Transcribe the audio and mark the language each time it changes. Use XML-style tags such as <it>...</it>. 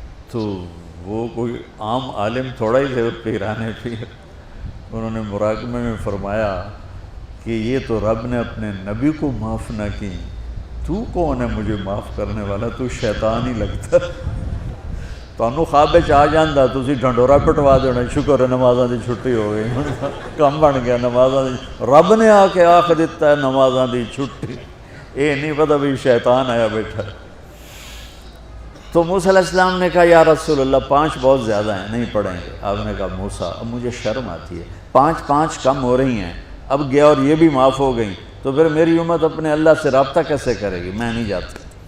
<ur>تو وہ کوئی عام عالم تھوڑا ہی تھے پیران پیر. انہوں نے مراقبے میں فرمایا کہ یہ تو رب نے اپنے نبی کو معاف نہ کی، تو کون ہے مجھے معاف کرنے والا؟ تو شیطان ہی لگتا.</ur> <pa>تانوں خواب وچ آ جاندا تسی ڈھنڈورا پٹوا دینا، شکر ہے نمازاں دی چھٹی ہو گئی، کم بن گیا نمازاں دی.</pa> <ur>رب نے آ کے آکھ دیتا ہے نمازاں دی چھٹی، یہ نہیں پتہ بھی شیطان آیا بیٹھا. تو موسیٰ علیہ السلام نے کہا یا رسول اللہ 5 بہت زیادہ ہیں، نہیں پڑھیں گے. آپ نے کہا موسیٰ اب مجھے شرم آتی ہے، 5 کم ہو رہی ہیں، اب گیا اور یہ بھی معاف ہو گئیں تو پھر میری امت اپنے اللہ سے رابطہ کیسے کرے گی؟ میں نہیں جاتا.</ur>